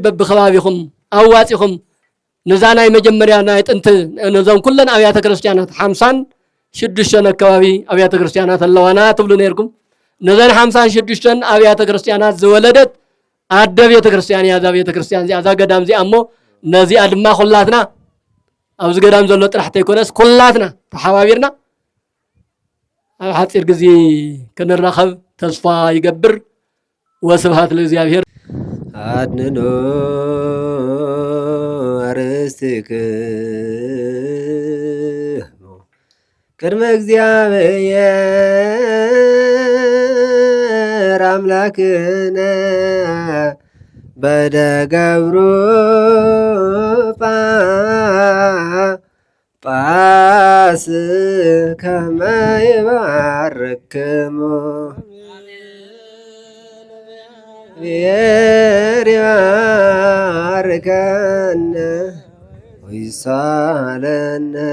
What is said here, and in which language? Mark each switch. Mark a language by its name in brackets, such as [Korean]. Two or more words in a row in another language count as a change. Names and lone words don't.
[Tigrinya] በብኸባቢኹም ኣዋፂኹም ንዛ ናይ መጀመርያ ናይ ጥንቲ ነዞም ኩለን ኣብያተ ክርስቲያናት 56 ኣከባቢ ኣብያተ ክርስቲያናት ኣለዋና ትብሉ ነይርኩም ነዘን 56 ኣብያተ ክርስቲያናት ዝወለደት ኣደ ቤተ ክርስቲያን እያ ዛ ቤተ ክርስቲያን እዚኣ ዛ ገዳም እዚኣ እሞ ነዚኣ ድማ ኩላትና ኣብዚ ገዳም ዘሎ ጥራሕ ተይኮነስ ኩላትና ተሓባቢርና ኣብ ሓፂር ግዜ ክንራኸብ ተስፋ ይገብር [Geez] ወስብሃት ለእግዚአብሔር አድንኖ አርስትክሙ ቅድመ እግዚአብሔር እግዚአብሔር አምላክነ በደገብሩ ጳስ ከመ ይባርክሙ እግዚአብሔር ይባርከነ ወይሳለነ